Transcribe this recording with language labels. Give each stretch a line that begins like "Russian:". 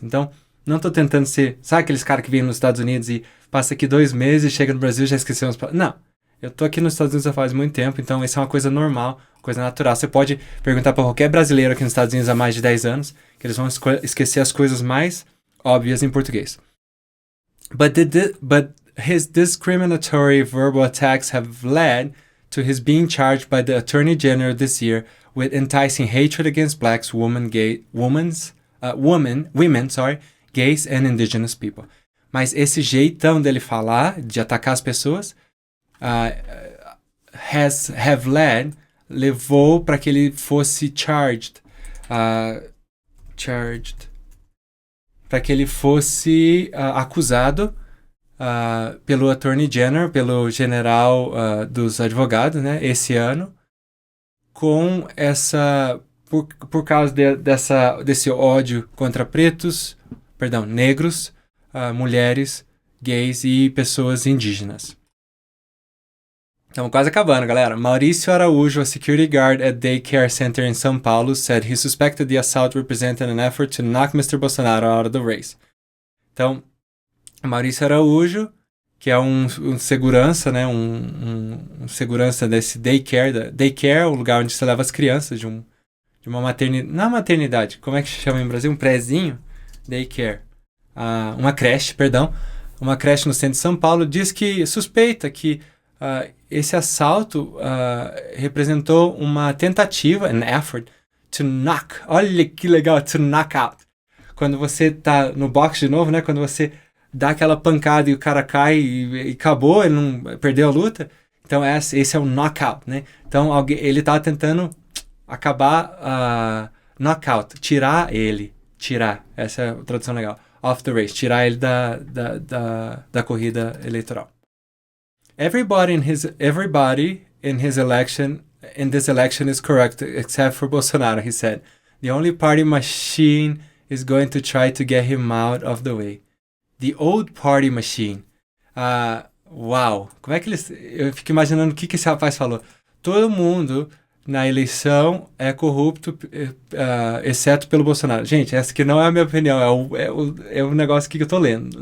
Portuguese: Então, não tô tentando ser... Sabe aqueles caras que vêm nos Estados Unidos e passa aqui 2 meses, chega no Brasil e já esqueceu umas palavras? Não. Eu tô aqui nos Estados Unidos há faz muito tempo, então isso é uma coisa normal, coisa natural. Você pode perguntar para qualquer brasileiro aqui nos Estados Unidos há mais de 10 anos, que eles vão esquecer as coisas mais óbvias em português.
English: But his discriminatory verbal attacks have led to his being charged by the Attorney General this year with enticing hatred against blacks, women, gays and indigenous people.
Portuguese: Mas esse jeitão dele falar, de atacar as pessoas,
English: have led,
Portuguese: levou para que ele fosse charged, para que ele fosse acusado pelo Attorney General, pelo general dos advogados, né, esse ano, com essa, por causa desse ódio contra negros, mulheres, gays e pessoas indígenas. Estamos quase acabando, galera.
English: Maurício Araújo, a security guard at Daycare Center in São Paulo, said he suspected the assault represented an effort to knock Mr. Bolsonaro out of the race.
Portuguese: Então, Maurício Araújo, que é um segurança, né, um segurança desse daycare. Daycare é o lugar onde você leva as crianças de uma maternidade. Não maternidade, como é que se chama em Brasil? Um prézinho? Daycare. Uma creche, perdão. Uma creche no centro de São Paulo, diz que suspeita que esse assalto representou uma tentativa,
English: an effort, to knock.
Portuguese: Olha que legal, to knock out. Quando você tá no boxe de novo, né? Quando você dá aquela pancada e o cara cai e acabou, ele não perdeu a luta. Então esse é o knockout, né? Então ele tava tentando acabar knockout, tirar. Essa é a tradução legal.
English: Off the race,
Portuguese: tirar ele da corrida eleitoral.
English: Everybody in this election is corrupt except for Bolsonaro, he said. The only party machine is going to try to get him out of the way. The old party machine.
Portuguese: Uau! Como é que eles... Eu fico imaginando o que esse rapaz falou. Todo mundo na eleição é corrupto, exceto pelo Bolsonaro. Gente, essa aqui não é a minha opinião, é o negócio aqui que eu tô lendo.